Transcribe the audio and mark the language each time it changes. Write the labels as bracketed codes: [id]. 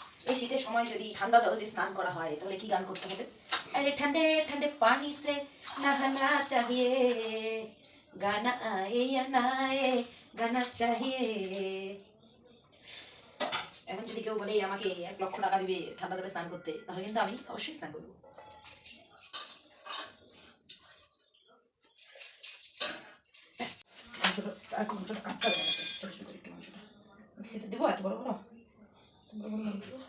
[bn] এই শীতের সময় যদি ঠান্ডা জলে স্নান করা হয় তাহলে কি গান করতে হবে? [hi] अरे ठंडे ठंडे पानी से नहाना चाहिए, गाना आए या ना आए गाना चाहिए। [bn] এখন যদি কেউ বলে আমাকে 1 লক্ষ টাকা দিবে ঠান্ডা জলে স্নান করতে, তাহলে কিন্তু আমি অবশ্যই স্নান করবো। মিক্সিতে দেবো এত বড় বড় মাংস।